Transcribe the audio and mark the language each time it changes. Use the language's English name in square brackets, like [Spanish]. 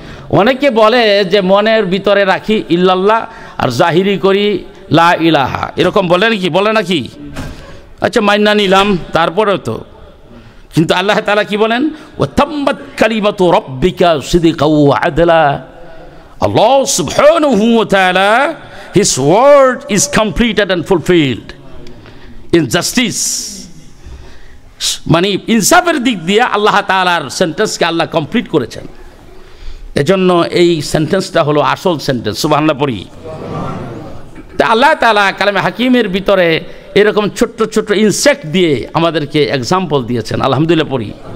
[Bangla] অনেকে বলে যে মনের ভিতরে রাখি ইল্লাল্লাহ আর জাহিরি করি লা ইলাহা, এরকম বলে নাকি? বলে নাকি? আচ্ছা, মাইনা নিলাম, তারপরেও তো। কিন্তু আল্লাহ তাআলা কি বলেন? [Arabic] ওয়া তাম্মাত কালিমাতু রাব্বিকা সিদকাও ওয়া আদলা। [English] আল্লাহ সুবহানাহু ওয়া তাআলা, His word is completed and fulfilled in justice. [Bangla] মানে ইনসাফের দিক দিয়ে আল্লাহ তাআলার সেন্টেন্সকে আল্লাহ কমপ্লিট করেছেন। এজন্য এই সেন্টেন্সটা হলো আসল সেন্টেন্স। সুবহানাল্লাহ পড়ি। তা আল্লাহ তাআলা কালামে হাকিমের ভিতরে এরকম ছোট্ট ছোট্ট ইনসেক্ট দিয়ে আমাদেরকে এক্সাম্পল দিয়েছেন। আলহামদুলিল্লাহ পড়ি।